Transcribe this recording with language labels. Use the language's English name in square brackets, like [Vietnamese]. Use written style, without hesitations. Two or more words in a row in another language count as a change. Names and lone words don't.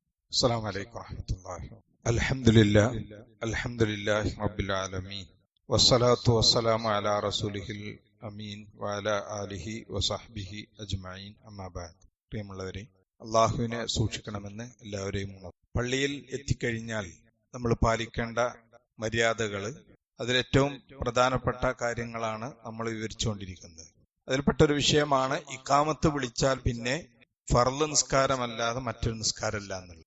[Arabic] السلام عليكم ورحمة الله. الحمد لله رب العالمين والصلاة والسلام على رسوله الأمين وعلى آله وصحبه أجمعين أما بعد. [Malayalam] പ്രിയമുള്ളവരെ, അള്ളാഹുവിനെ സൂക്ഷിക്കണമെന്ന് എല്ലാവരെയും ഉണർത്തും. പള്ളിയിൽ എത്തിക്കഴിഞ്ഞാൽ നമ്മൾ പാലിക്കേണ്ട മര്യാദകൾ, അതിലേറ്റവും പ്രധാനപ്പെട്ട കാര്യങ്ങളാണ് നമ്മൾ വിവരിച്ചുകൊണ്ടിരിക്കുന്നത്. അതിൽപ്പെട്ട ഒരു വിഷയമാണ് ഇഖാമത്ത് വിളിച്ചാൽ പിന്നെ ഫർള് നിസ്കാരമല്ലാതെ മറ്റൊരു നിസ്കാരമല്ല എന്നുള്ളത്.